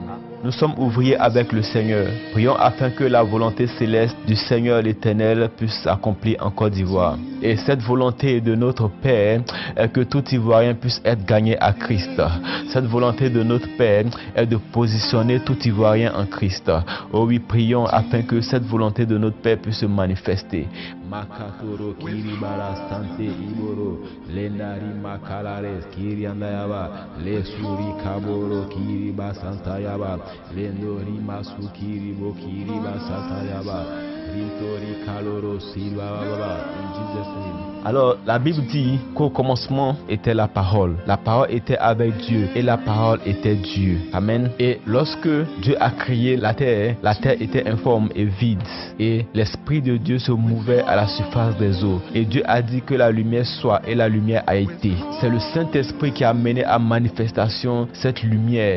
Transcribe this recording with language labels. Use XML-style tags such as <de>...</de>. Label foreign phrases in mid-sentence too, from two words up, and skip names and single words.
<fr>Nous sommes ouvriers avec le Seigneur. Prions afin que la volonté céleste du Seigneur l'Éternel puisse s'accomplir en Côte d'Ivoire. Et cette volonté de notre Père est que tout Ivoirien puisse être gagné à Christ. Cette volonté de notre Père est de positionner tout Ivoirien en Christ. Oh oui, prions afin que cette volonté de notre Père puisse se manifester. Makatoro kiribara sante iboro lenari makalares kiriandayaba le suri kaboro kiriba santayaba lendori masu kiribo kiriba santayaba ritori kaloro silva baba.</fr> <en>In Jesus' name.</en> <fr>Alors la Bible dit qu'au commencement était la parole était avec Dieu et la parole était Dieu. Amen. Et lorsque Dieu a créé la terre était informe et vide et l'Esprit de Dieu se mouvait à la surface des eaux. Et Dieu a dit que la lumière soit et la lumière a été. C'est le Saint-Esprit qui a mené à manifestation cette lumière.</fr>